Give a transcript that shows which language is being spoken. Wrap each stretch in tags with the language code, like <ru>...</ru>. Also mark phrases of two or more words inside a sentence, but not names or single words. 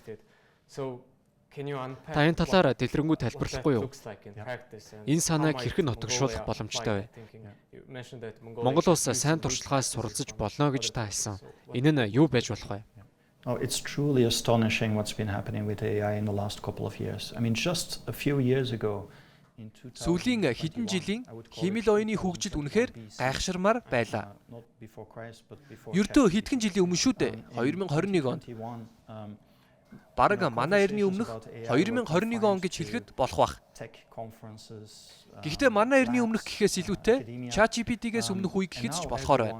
<mn>Та энэ талаар дэлгэрэнгүй тайлбарлахгүй юу? Энэ санааг хэрхэн нотогшуулах боломжтой вэ? Монгол улс сайн туршлагаас суралцж болно гэж та хэлсэн. Энэ нь юу байж болох вэ?</mn> <en>It's truly astonishing what's been happening with AI in the last couple of years. I mean, just a few years ago.</en> <mn>Сүүлийн хэдэн жилийн химэл оюуны хөгжил үнэхээр гайхширмаар байлаа. Ердөө хэдхэн жилийн өмнө шүү дээ. 2021 онд. Бараг манай эртний өмнөх 2021 он гэж хэлэхэд болох бах. Гэхдээ манай эртний өмнөх гэхээс илүүтэй ChatGPT-гээс өмнөх үе гэхэд ч болохоор байна.</mn>